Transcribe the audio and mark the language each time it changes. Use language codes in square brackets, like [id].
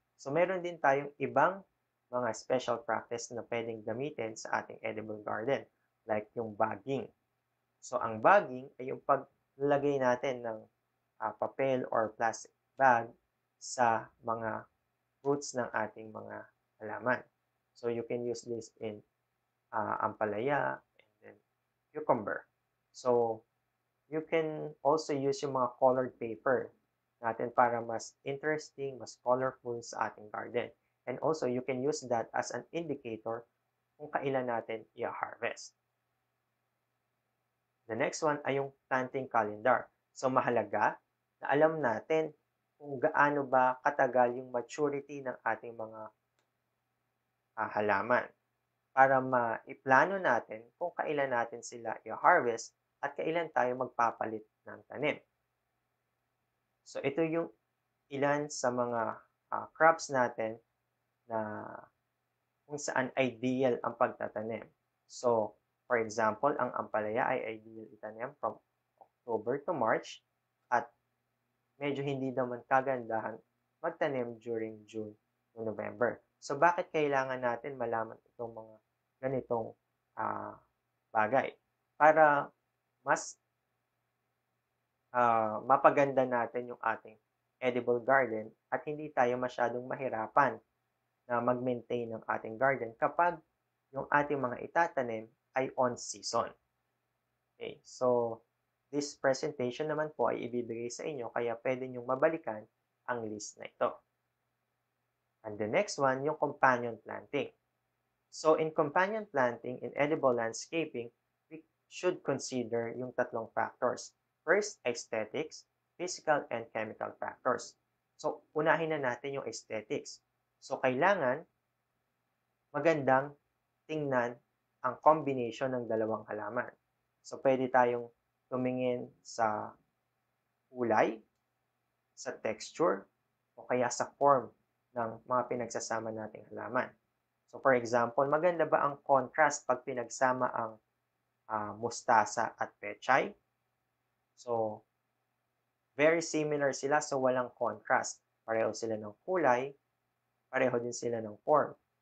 [tl] So meron din tayong ibang mga special practice na pwedeng gamitin sa ating edible garden, like yung bagging. So ang bagging ay yung paglagay natin ng papel or plastic bag sa mga fruits ng ating mga halaman. [en] So you can use this in ampalaya and then cucumber. So you can also use yung mga colored paper natin para mas interesting, mas colorful sa ating garden. And also, you can use that as an indicator [tl] kung kailan natin i-harvest. [en] The next one [tl] ay yung planting calendar. So mahalaga na alam natin kung gaano ba katagal yung maturity ng ating mga halaman para maiplano natin kung kailan natin sila i-harvest at kailan tayo magpapalit ng tanim. So ito yung ilan sa mga crops natin na kung saan ideal ang pagtatanim. So, for example, ang ampalaya ay ideal itanim from October to March at medyo hindi naman kagandahan magtanim during June to November. So, bakit kailangan natin malaman itong mga ganitong bagay? Para mas mapaganda natin yung ating edible garden at hindi tayo masyadong mahirapan na mag-maintain ng ating garden kapag yung ating mga itatanim ay on season. Okay, so this presentation naman po ay ibibigay sa inyo kaya pwede nyong mabalikan ang list na ito. [en] And the next one, yung companion planting. So in companion planting, in edible landscaping, we should consider yung tatlong factors. First, aesthetics, physical, and chemical factors. [tl] So unahin na natin yung aesthetics. So, kailangan magandang tingnan ang combination ng dalawang halaman. So, pwede tayong tumingin sa kulay, sa texture, o kaya sa form ng mga pinagsasama nating halaman. So, for example, maganda ba ang contrast pag pinagsama ang mustasa at pechay? So, very similar sila, so walang contrast. Pareho sila ng kulay, pareho din sila ng form.